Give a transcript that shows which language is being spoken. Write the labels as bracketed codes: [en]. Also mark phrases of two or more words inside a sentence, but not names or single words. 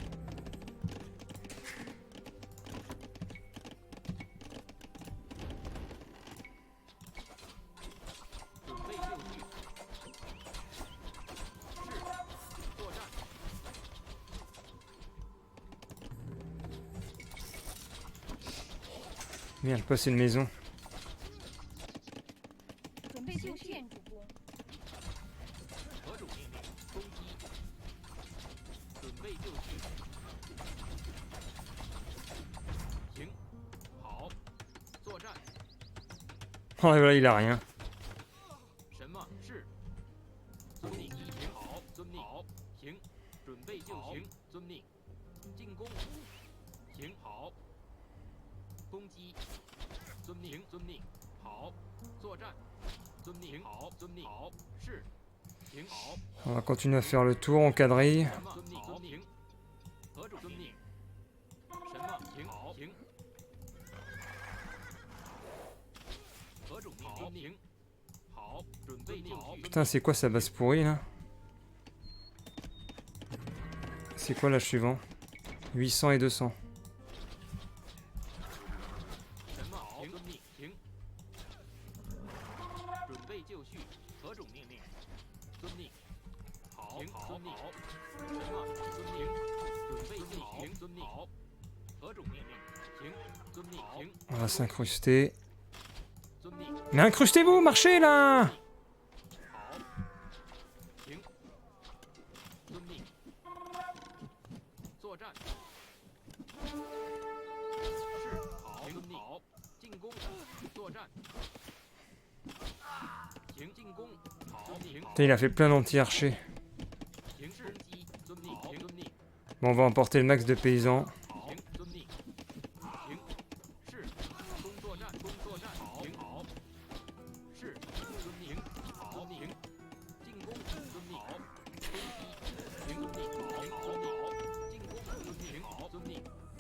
[fr] Merde, pas c'est une maison. [zh] 准备就绪。建筑工。 [fr] Oh, et voilà, il a rien. [zh] 什么是？遵命。行，好，遵命。好，行，准备就行，遵命。进攻。行，好。攻击。遵命，遵命。好，作战。遵命，好，遵命。好，是。行，好。 [fr] On va continuer à faire le tour en quadrille. [zh] 什么？遵命，遵命。何种遵命？什么？行，好，行。何种命令？行。好，准备就绪。 [fr] Putain, c'est quoi sa base pourrie là? C'est quoi l'âge suivant? 800 et 200. [zh] 什么？好，遵命，行。准备就绪。何种命令？遵命。好，遵命。好。什么？遵命。准备就行，遵命。好。何种命令？行，遵命。行， [fr] On va s'incruster. [zh] 遵命。 [fr] Mais incrustez-vous, marchez là! [zh] 好。行。遵命。作战。是。好。遵命。好。进攻。作战。行，进攻。好。行。 [fr] Putain, il a fait plein d'anti-archers. [zh] 行攻击。遵命。好。遵命。 [fr] Bon, on va emporter le max de paysans. [zh] 好，遵命。行，是。攻作战，攻作战。好，行，好。是，遵命。好，行。进攻，遵命。好，攻击。行，遵命。好，好，好。进攻，遵命。好，遵命。